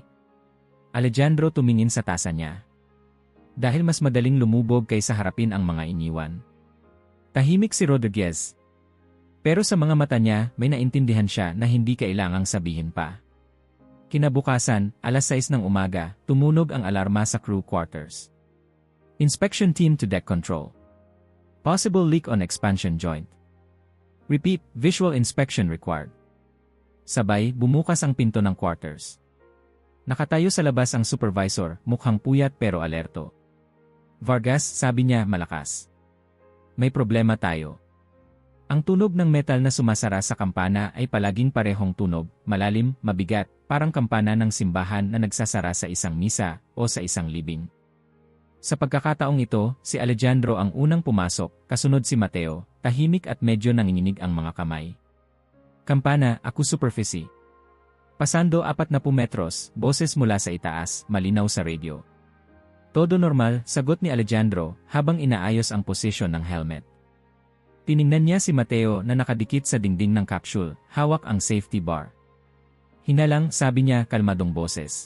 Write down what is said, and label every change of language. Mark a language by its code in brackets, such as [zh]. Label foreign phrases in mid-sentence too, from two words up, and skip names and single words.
[tl] Alejandro tumingin sa tasa niya. Dahil mas madaling lumubog kaysa harapin ang mga iniwan. Tahimik si Rodriguez. Pero sa mga mata niya, may naintindihan siya na hindi kailangang sabihin pa. Kinabukasan, alas 6 ng umaga, tumunog ang alarma sa [en] crew quarters. Inspection team to deck control. Possible leak on expansion joint. Repeat, visual inspection required. [tl] Sabay, bumukas ang pinto ng quarters. Nakatayo sa labas ang supervisor, mukhang puyat pero alerto. Vargas, sabi niya malakas. May problema tayo. Ang tunog ng metal na sumasara sa kampana ay palaging parehong tunog, malalim, mabigat, parang kampana ng simbahan na nagsasara sa isang misa o sa isang libing. Sa pagkakataong ito, si Alejandro ang unang pumasok, kasunod si Mateo, tahimik at medyo nanginginig ang mga kamay. [es] Kampana, ako superficie. Pasando 40 metros, [tl] boses mula sa itaas, malinaw sa radio. [es] Todo normal, [tl] sagot ni Alejandro habang inaayos ang posisyon ng helmet. Tiningnan niya si Mateo na nakadikit sa dingding ng capsule, hawak ang [en] safety bar. [tl] Hinalang, sabi niya kalmadong boses.